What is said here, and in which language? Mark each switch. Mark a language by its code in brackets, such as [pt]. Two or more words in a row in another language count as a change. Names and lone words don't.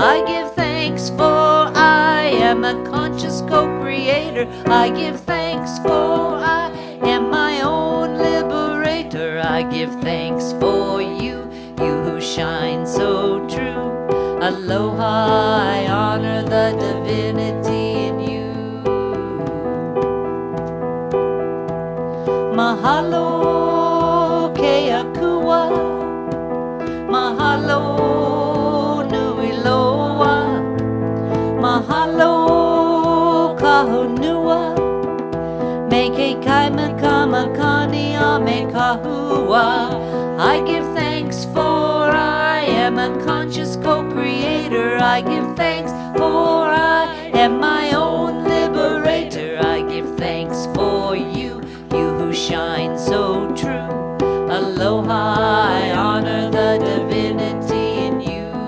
[en] I give thanks for I am a conscious co-creator. I give thanks for I am my own liberator. I give thanks for you who shine so true. Aloha, I honor the divinity in you. [haw] Mahalo ke akua, mahalo nui loa, mahalo kahunua, me ke kaimaka makani a me kahua. [en] I give thanks for I am a conscious co-creator. I give thanks for I am my own liberator. I give thanks for you who shine so true. Aloha, I honor the divinity in you.